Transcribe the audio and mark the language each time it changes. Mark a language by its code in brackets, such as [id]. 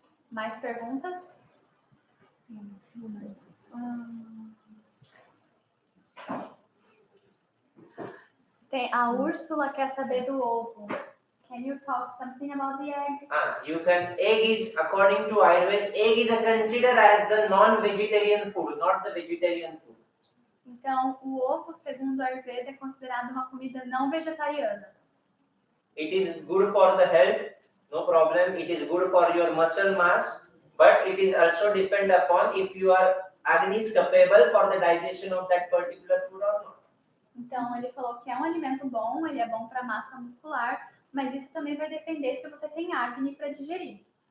[pt] Mais perguntas? A Úrsula quer saber do ovo. [en] Can you talk something about the egg? Egg is, according to Ayurveda, egg is considered as the non-vegetarian food, not the vegetarian food. [pt] Então, o ovo, segundo a Ayurveda, é considerado uma comida não vegetariana. [en] It is good for the health, no problem. It is good for your muscle mass, but it is also depend upon if you are Agni is capable for the digestion of that particular food or not. [pt] Então, ele falou que é um alimento bom, ele é bom para massa muscular, mas isso também vai depender se você tem Agni para digerir.